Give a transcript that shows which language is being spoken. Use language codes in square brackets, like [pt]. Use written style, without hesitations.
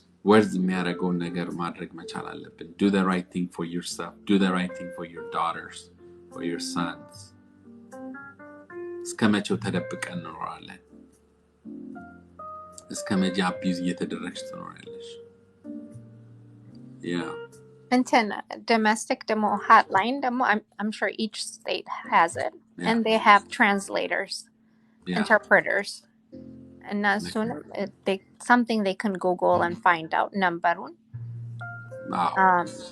[am] words የሚያደርገውን ነገር ማድረግ መቻል አለብን. [en] Do the right thing for yourself. Do the right thing for your daughters, for your sons. [am] እስከመቼው ተደብቀን እንኖራለን? እስከመቼ አቢዩዝ እየተደረግሽ ትኖራለሽ? [en] Yeah. And domestic demo hotline demo, I'm sure each state has it. Yeah. And they have translators, interpreters. And soon something they can Google and find out. Number one. Wow.